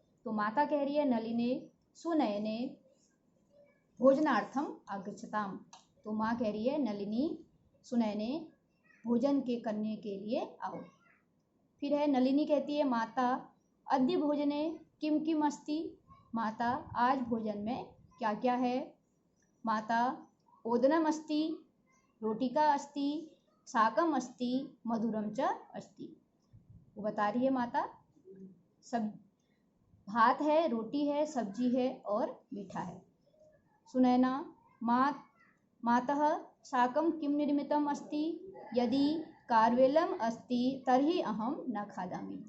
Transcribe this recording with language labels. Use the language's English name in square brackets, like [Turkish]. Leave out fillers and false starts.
[Hindi] तो माता कह रही है [Sanskrit] नलिने सुनयने भोजनार्थम आगच्छताम। [Hindi] तो माँ कह रही है नलिनी सुनयने भोजन के करने के लिए आओ। फिर है नलिनी कहती है [Sanskrit] माता अद्य भोजने किम किम अस्ति, [Hindi] माता आज भोजन में क्या क्या है। [Sanskrit] माता ओदनम अस्ति रोटिका अस्ति, साकम अस्ति मधुरम च अस्ति। [Hindi] वो बता रही है माता सब भात है, रोटी है, सब्जी है और मीठा है। [Sanskrit] सुनैना मातः साकम किम निर्मितम अस्ति, यदि कारवेलम अस्ति तर्हि अहम न खादामि।